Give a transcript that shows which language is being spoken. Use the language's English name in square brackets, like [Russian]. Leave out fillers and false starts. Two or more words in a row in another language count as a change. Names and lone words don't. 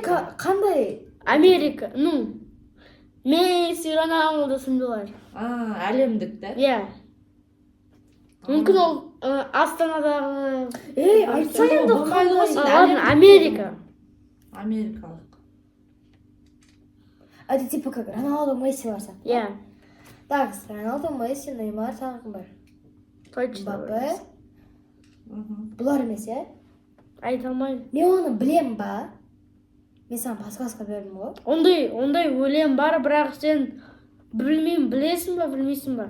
[Kazakh] Қандай? Америка. Ну, Месси, Роналду сындылар. Әлемдік та? Иә. Мүмкін ол Астанадағы. Айтсай енді [Russian] Ладно, Америка. [Kazakh] Америкалық. [Russian] Это типа как Роналду, Месси барса. [Kazakh] Иә. Так, Роналду, Месси, Неймар, тағы кім бар? [Russian] Точно. [Kazakh] Мбаппе. Бұлар емес, иә? Айта алмаймын. Мен оны білем ба? Мен саған подсказка бердім ғой. Ондай өлең бар, бірақ сен білмеймін, білесің ба, білмейсің ба?